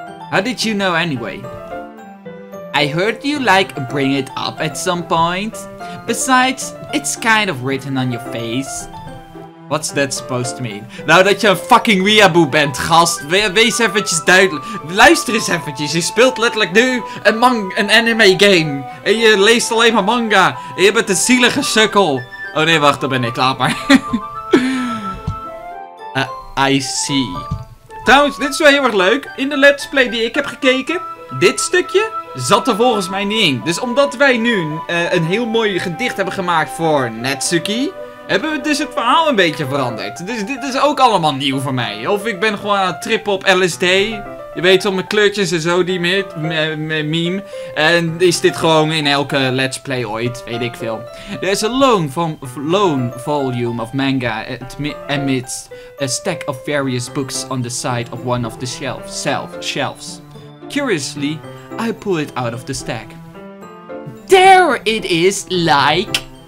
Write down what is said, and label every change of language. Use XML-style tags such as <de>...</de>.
<en>How did you know anyway? I heard you like bring it up at some point. Besides, it's kind of written on your face. What's that supposed to mean?</en> <nl>Nou, dat je een fucking weeaboo bent, gast. Wees eventjes duidelijk. Luister eens eventjes. Je speelt letterlijk nu een anime game. En je leest alleen maar manga. En je bent een zielige sukkel. Oh nee, wacht, daar ben ik. Laat maar.</nl> <en>I see.</en> <nl>Trouwens, dit is wel heel erg leuk. In de let's play die ik heb gekeken, dit stukje zat er volgens mij niet in. Dus omdat wij nu een heel mooi gedicht hebben gemaakt voor Natsuki, hebben we dus het verhaal een beetje veranderd. Dus dit is ook allemaal nieuw voor mij. Of ik ben gewoon aan het trippen op LSD. Je weet wel, met kleurtjes en zo, die meme. En is dit gewoon in elke let's play ooit, weet ik veel.</nl> <en>There's a lone volume of manga amidst a stack of various books on the side of one of the shelves. Curiously, I pull it out of the stack. There it is, like...</en>